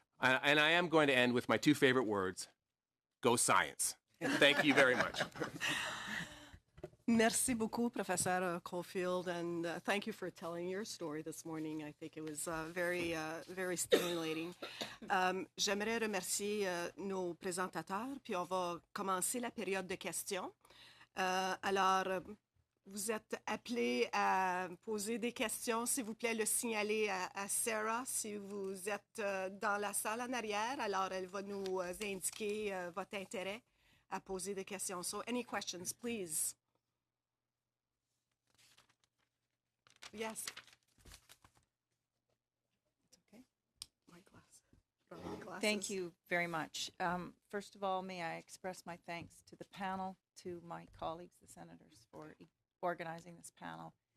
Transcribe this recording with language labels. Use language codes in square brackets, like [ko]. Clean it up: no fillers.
[en] And I am going to end with my two favorite words, go science. Thank you very much. Merci beaucoup, Professor Caulfield, and thank you for telling your story this morning. I think it was very stimulating. [fr] J'aimerais remercier nos présentateurs, puis on va commencer la période de questions. Alors, vous êtes appelés à poser des questions. S'il vous plaît, le signaler à Sarah si vous êtes dans la salle en arrière. Alors, elle va nous indiquer votre intérêt à poser des questions. [en] So, any questions, please? Yes. It's okay. My glasses. Thank you very much. First of all, may I express my thanks to the panel, to my colleagues, the senators, for organizing this panel.